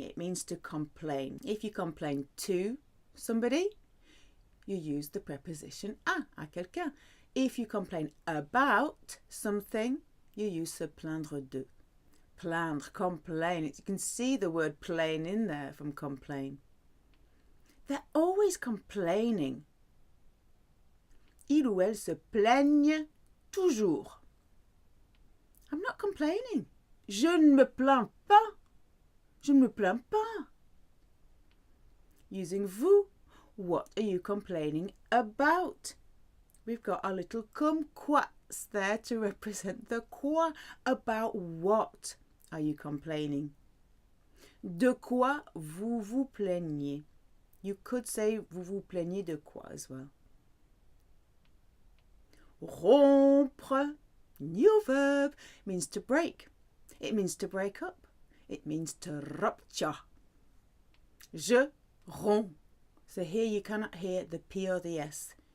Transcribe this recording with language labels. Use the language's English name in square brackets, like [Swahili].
[English] It means to complain. If you complain to somebody, you use the preposition à quelqu'un. If you complain about something, you use se plaindre de. Plaindre, complain. You can see the word plain in there from complain. They're always complaining. [French] Il ou elle se plaignent toujours. [English] I'm not complaining. [French] Je ne me plains pas. [English] Je ne me plains pas. Using vous. What are you complaining about? We've got our little kumquats there to represent the quoi. About what are you complaining? [French] De quoi vous vous plaignez? [English] You could say [French] vous vous plaignez de quoi [English] as well. Rompre, new verb, means to break. It means to break up. It means to rupture. [French] Je romps. [English] So here you cannot hear the P or the S.